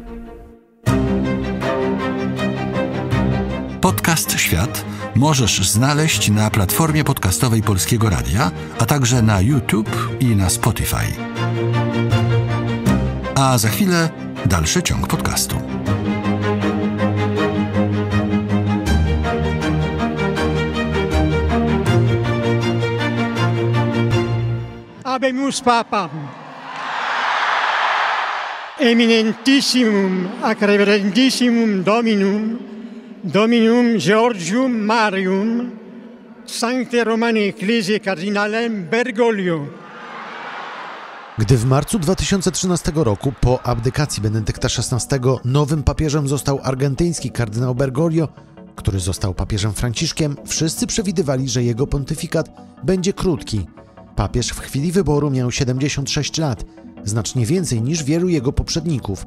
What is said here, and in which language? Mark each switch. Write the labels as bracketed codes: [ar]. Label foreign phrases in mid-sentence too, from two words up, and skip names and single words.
[pl] Podcast Świat możesz znaleźć na platformie podcastowej Polskiego Radia, a także na YouTube i na Spotify. A za chwilę dalszy ciąg podcastu. [la] Habemus Papam. Eminentissimum ac reverendissimum Dominum Georgium Marium, Sancte Romane Ecclesiae Cardinalem Bergoglio. [pl] Gdy w marcu 2013 roku po abdykacji Benedykta XVI nowym papieżem został argentyński kardynał Bergoglio, który został papieżem Franciszkiem, wszyscy przewidywali, że jego pontyfikat będzie krótki. Papież w chwili wyboru miał 76 lat, znacznie więcej niż wielu jego poprzedników.